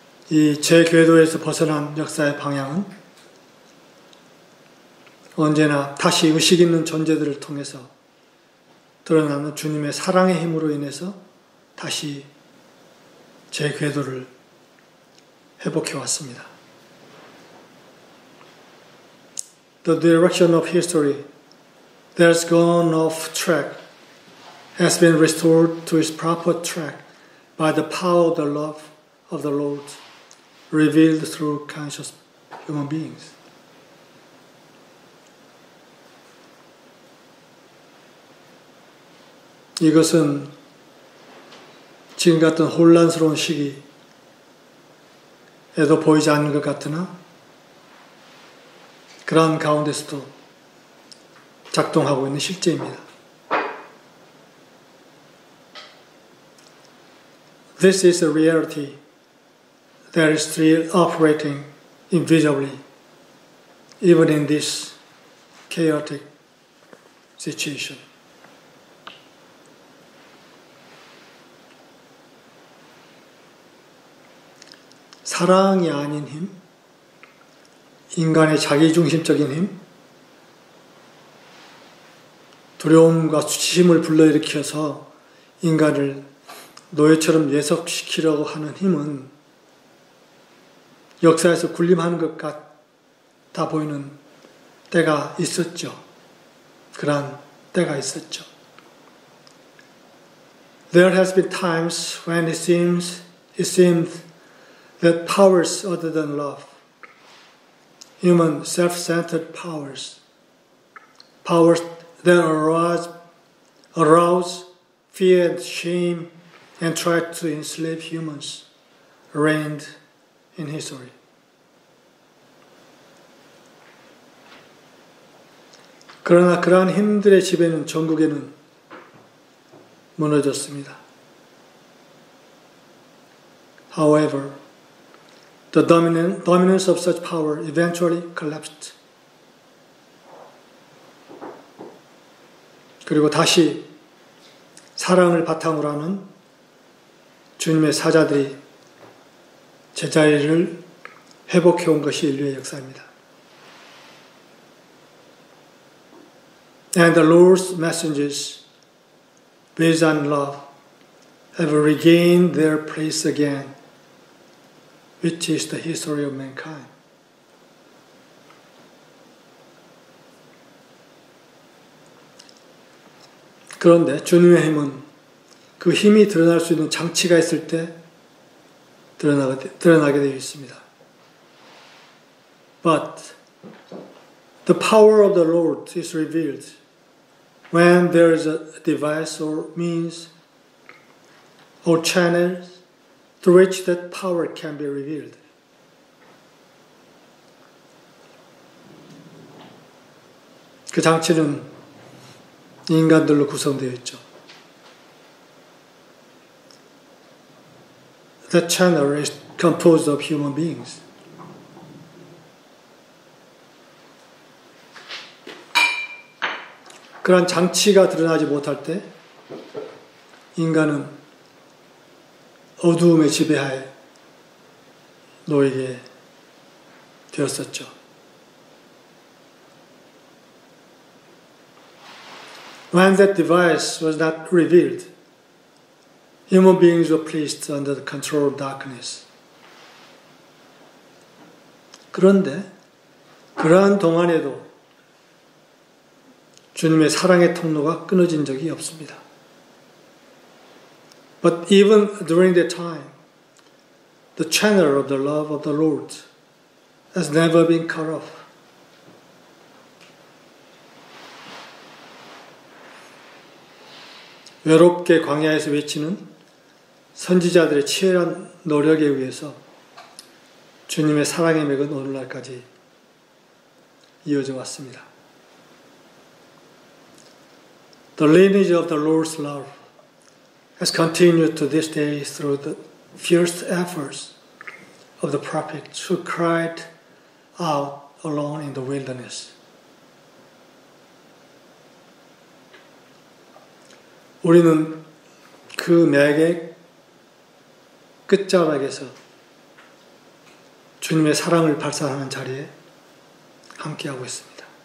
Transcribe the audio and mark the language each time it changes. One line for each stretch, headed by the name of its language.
Korean: 이 제궤도에서 벗어난 역사의 방향은 언제나 다시 의식 있는 존재들을 통해서 드러나는 주님의 사랑의 힘으로 인해서 다시 제궤도를 회복해 왔습니다.
English: The direction of history that has gone off track has been restored to its proper track by the power of the love of the Lord revealed through conscious human beings.
Korean: 이것은 지금 같은 혼란스러운 시기에도 보이지 않는 것 같으나 그러한 가운데서도 작동하고 있는 실제입니다.
English: This is a reality that is still operating invisibly even in this chaotic situation.
Korean: 사랑이 아닌 힘, 인간의 자기중심적인 힘, 두려움과 수치심을 불러일으켜서 인간을 노예처럼 예속시키려고 하는 힘은 역사에서 군림하는 것 같아 보이는 때가 있었죠. 그러한 때가 있었죠.
English: There has been times when it seemed that powers other than love, human self-centered powers that arouse fear and shame and try to enslave humans, reigned in history.
Korean: 그러나 그러한 힘들의 지배는 전국에는 무너졌습니다.
English: However, the dominance of such power eventually collapsed.
Korean: 그리고 다시 사랑을 바탕으로 하는 주님의 사자들이 제자리를 회복해 온 것이 인류의 역사입니다.
English: And the Lord's messengers, based on love, have regained their place again, which is the history of mankind.
Korean: 그런데 주님의 힘은 그 힘이 드러날 수 있는 장치가 있을 때 드러나게 되어 있습니다.
English: But the power of the Lord is revealed when there is a device or means or channels through which that power can be revealed.
Korean: 그 장치는 인간들로 구성되어 있죠.
English: That channel is composed of human beings.
Korean: 그런 장치가 드러나지 못할 때 인간은 어두움의 지배하에 놓이게 되었었죠.
English: When that device was not revealed, human beings were placed under the control of darkness.
Korean: 그런데 그러한 동안에도 주님의 사랑의 통로가 끊어진 적이 없습니다.
English: But even during that time, the channel of the love of the Lord has never been cut off.
Korean: 외롭게 광야에서 외치는 선지자들의 치열한 노력에 의해서 주님의 사랑의 맥은 오늘날까지 이어져 왔습니다.
English: The lineage of the Lord's love has continued to this day through the fierce efforts of the prophets who cried out alone in the wilderness.
Korean: 우리는 그 맥의 끝자락에서 주님의 사랑을 발산하는 자리에 함께하고 있습니다.